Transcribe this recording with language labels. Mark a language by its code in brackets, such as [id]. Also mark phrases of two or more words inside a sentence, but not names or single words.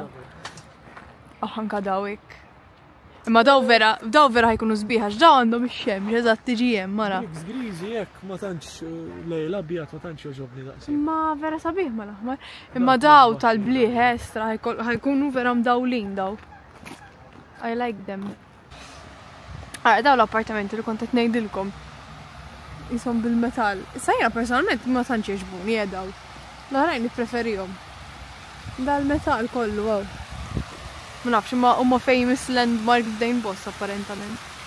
[mt] Anka daw hekk. Imma daw vera ħajkunu sbieħa x'daw għandhom ix-xemx eżatt tiġi hemm mara. Bricks griżi hekk ma tantx lejla abjad ma tantx joġobni daqshekk. Imma vera sabiħ mal-aħmar. Imma daw tal-bliħ estra ħajkunu vera mdawlin daw. [en] I like them. [mt] Daw l-appartamenti li kont qed ngħidilkom. Ishom bil-metall. Issa jiena personalment ma tantx jogħġbuni daw. L-oħrajn nippreferihom. Dal-metall kollu waw. Ma nafx imma huma [en] famous landmark [mt] f'dejn bost apparentament.